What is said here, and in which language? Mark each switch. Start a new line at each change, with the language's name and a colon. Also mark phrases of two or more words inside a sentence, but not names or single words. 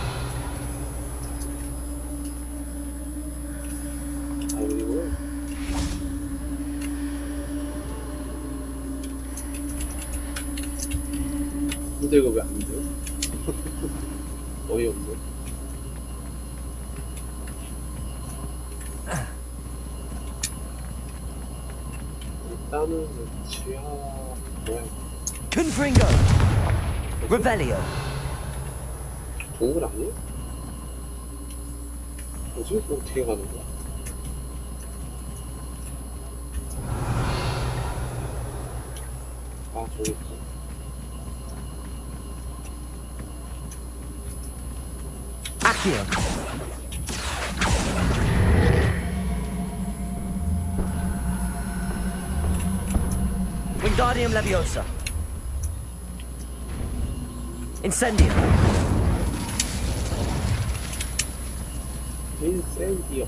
Korean: 근데 이거 왜 안 돼? 어이없네. 일단은 지하 뭐야? Confringo. Revelio. 동굴 아니야? 뭐지? 어떻게 가는 거야? 아 저기 있다. Accio. Wingardium Leviosa. Incendio. 인센디오.